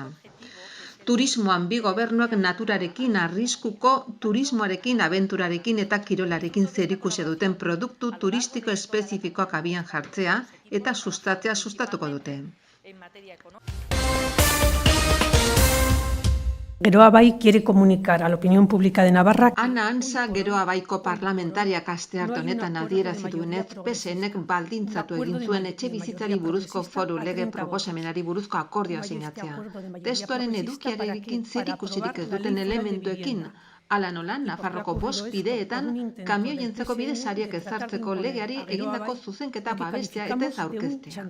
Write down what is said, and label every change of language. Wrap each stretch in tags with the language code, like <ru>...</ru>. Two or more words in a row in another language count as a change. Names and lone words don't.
<eu>Turismoan bi gobernuak naturarekin, arriskuko turismoarekin, abenturarekin eta kirolarekin zerikusia duten produktu turistiko espezifikoak abian jartzea eta sustatzea sustatuko dute.</eu> <es>Geroa Bai quiere comunicar a la opinión pública de Navarra.</es> <eu>Ana Ansa Geroa Baiko parlamentariak astearte honetan adierazi duenez, PSNek baldintzatu egin zuen etxebizitzari buruzko foru lege proposamenari buruzko akordioa sinatzea. Testuaren edukiarekin zerikusirik ez duten elementuekin, hala nola Nafarroko 5 bideetan kamioientzako bide sariak ezartzeko legeari egindako zuzenketa babestea eta ez aurkeztea.</eu>